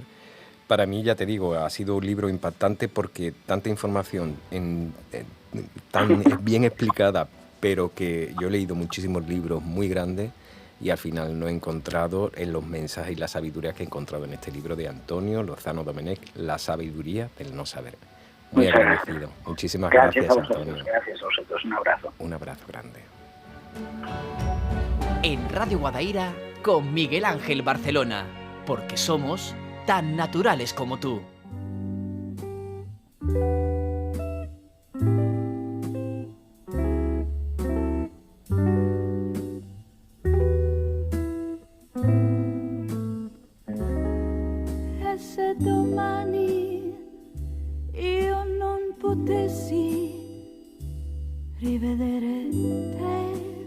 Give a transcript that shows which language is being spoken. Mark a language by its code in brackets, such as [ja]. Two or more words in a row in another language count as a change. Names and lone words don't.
[es] Para mí, ya te digo, ha sido un libro impactante porque tanta información tan bien explicada, pero que yo he leído muchísimos libros muy grandes y al final no he encontrado en los mensajes y la sabiduría que he encontrado en este libro de Antonio Lozano Domenech, La sabiduría del no saber. Muy Muchas agradecido. gracias. Muchísimas Gracias gracias, a vosotros, Antonio. gracias a vosotros. Un abrazo. Un abrazo grande. En Radio Guadaira con Miguel Ángel Barcelona, porque somos tan naturales como tú. [it] E se domani io non potessi rivedere te,